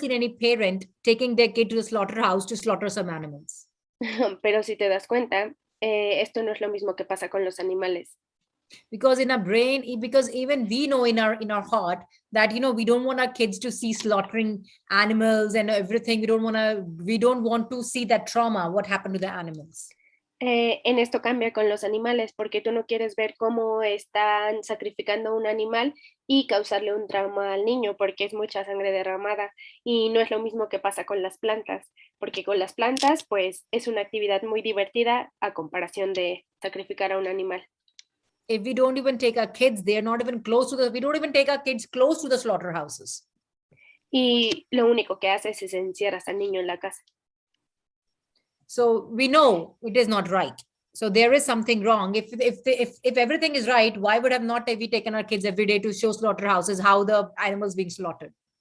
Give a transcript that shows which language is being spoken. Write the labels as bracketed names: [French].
[English] seen any parent taking their kid to the slaughterhouse to slaughter some animals. [Spanish] Pero si te das cuenta, esto no es lo mismo que pasa con los animales. [English] Because in our brain, because even we know in our heart that we don't want our kids to see slaughtering animals and everything. We don't want to see that trauma, what happened to the animals. [Spanish] En esto cambia con los animales, porque tú no quieres ver cómo están sacrificando un animal y causarle un trauma al niño, porque es mucha sangre derramada. Y no es lo mismo que pasa con las plantas, porque con las plantas, pues es una actividad muy divertida a comparación de sacrificar a un animal. [English] If we don't even take our kids, we don't even take our kids close to the slaughterhouses. [Spanish] Y lo único que haces es encierras al niño en la casa. [English] So we know it is not right. So there is something wrong. If everything is right, why would have not we taken our kids every day to show slaughterhouses how the animals being slaughtered?